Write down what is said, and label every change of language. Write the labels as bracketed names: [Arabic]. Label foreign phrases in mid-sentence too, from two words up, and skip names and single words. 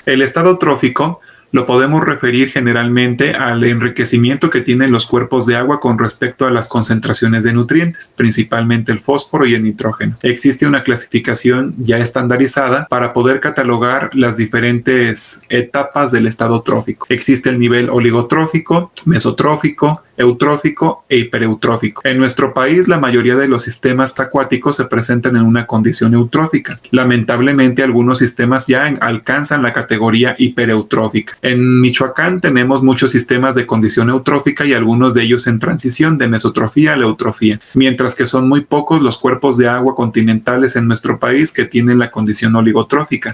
[Spanish] El estado trófico lo podemos referir generalmente al enriquecimiento que tienen los cuerpos de agua con respecto a las concentraciones de nutrientes, principalmente el fósforo y el nitrógeno. Existe una clasificación ya estandarizada para poder catalogar las diferentes etapas del estado trófico. Existe el nivel oligotrófico, mesotrófico, eutrófico e hipereutrófico. En nuestro país, la mayoría de los sistemas acuáticos se presentan en una condición eutrófica. Lamentablemente, algunos sistemas ya alcanzan la categoría hipereutrófica. En Michoacán tenemos muchos sistemas de condición eutrófica y algunos de ellos en transición de mesotrofía a la eutrofía, mientras que son muy pocos los cuerpos de agua continentales en nuestro país que tienen la condición oligotrófica.